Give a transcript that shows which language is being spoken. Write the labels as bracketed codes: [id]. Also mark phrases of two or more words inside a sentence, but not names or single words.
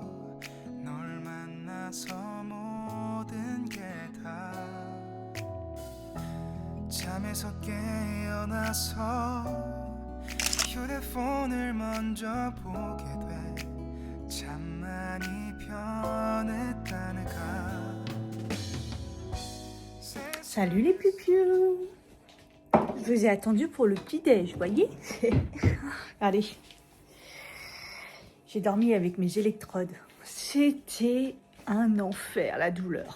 [ko] 널 만나서 모든 게 다 잠에서 깨어나서 휴대폰을 먼저 보게 돼. 참 많이 변했다는가. [fr] Salut les pupus! Je vous ai attendu pour le petit-déj, voyez? Allez. J'ai dormi avec mes électrodes. C'était un enfer, la douleur.